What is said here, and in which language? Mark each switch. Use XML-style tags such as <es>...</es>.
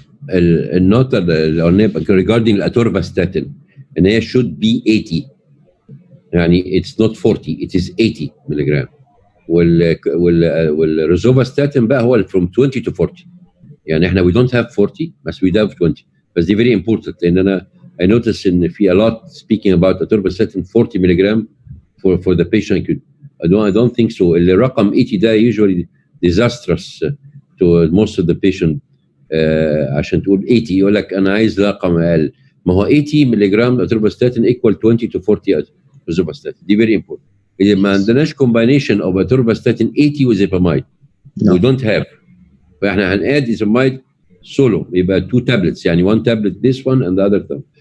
<ar>النقطة اللي قلناها</ar> <en>regarding</en> <ar>الاتورفاستاتين ان هي</ar> <en>should be 80</en> <ar>يعني</ar> <en>it's not 40 it is 80</en> <ar>ملغ والروزوفاستاتين بقى هو</ar> <en>from 20 to 40</en> <ar>يعني احنا</ar> <en>we don't have 40</en> <ar>بس</ar> <en>we have 20</en> <ar>بس دي</ar> <en>very important</en> <ar>لان انا</ar> <en>I notice</en> <ar>ان في</ar> <en>a lot speaking about atorvastatin 40</en> <ar>ملغ</ar> <en>for the patient. I don't think so.</en> <ar>الرقم 80 ده usually disastrous to most of the patient. عشان تقول 80 يقول لك انا عايز رقم اقل. ما هو 80 ملغ</ar> <en>atorvastatin equal 20 to 40 rosuvastatin.</en> <ar>دي</ar> <en>very important.</en> <ar>إذا ما عندناش</ar> <en>combination of atorvastatin 80 with epamide. No. We don't have.</en> <ar>فاحنا هنقاد epamide solo يبقى</ar> <en>2 tablets</en> <ar>يعني</ar> <en>1 tablet this one and the other tablet.</en>